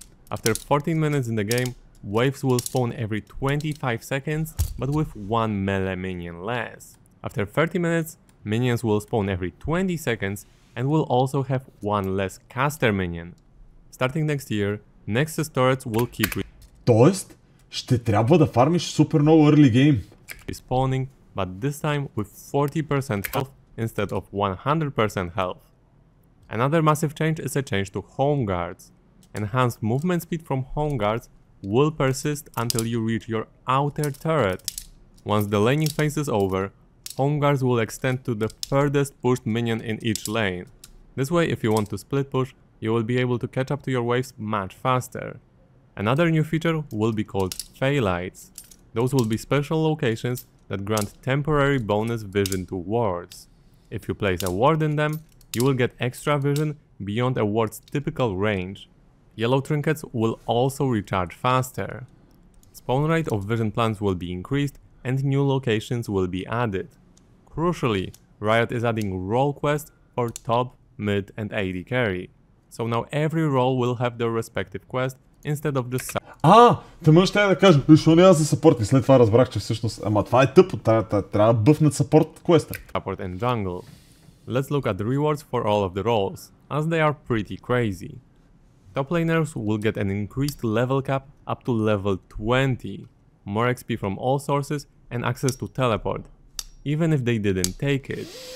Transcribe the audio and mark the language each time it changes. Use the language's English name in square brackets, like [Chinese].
[English] After 14 minutes in the game, waves will spawn every 25 seconds, but with 1 melee minion less. After 30 minutes, minions will spawn every 20 seconds and will also have 1 less caster minion. Starting next year, Nexus turrets will keep [Bulgarian] Тоест, ще трябва да фармиш супер много early game. [English] respawning, but this time with 40% health instead of 100% health. Another massive change is a change to home guards. Enhanced movement speed from home guards will persist until you reach your outer turret. Once the laning phase is over, home guards will extend to the furthest pushed minion in each lane. This way, if you want to split push, you will be able to catch up to your waves much faster. Another new feature will be called Phalites. Those will be special locations that grant temporary bonus vision to wards. If you place a ward in them, you will get extra vision beyond a ward's typical range. Yellow trinkets will also recharge faster. Spawn rate of vision plants will be increased and new locations will be added. Crucially, Riot is adding role quests for top, mid and AD carry. So now every role will have their respective quest instead of just [Bulgarian] Тъмън ще да кажа, защо няма за съпорт и след това разбрах, че всъщност, ама това е тъпо, трябва да бъфнат съпорт квеста. [English] support and jungle. Let's look at the rewards for all of the roles, as they are pretty crazy. Top laners will get an increased level cap up to level 20, more XP from all sources and access to teleport, even if they didn't take it.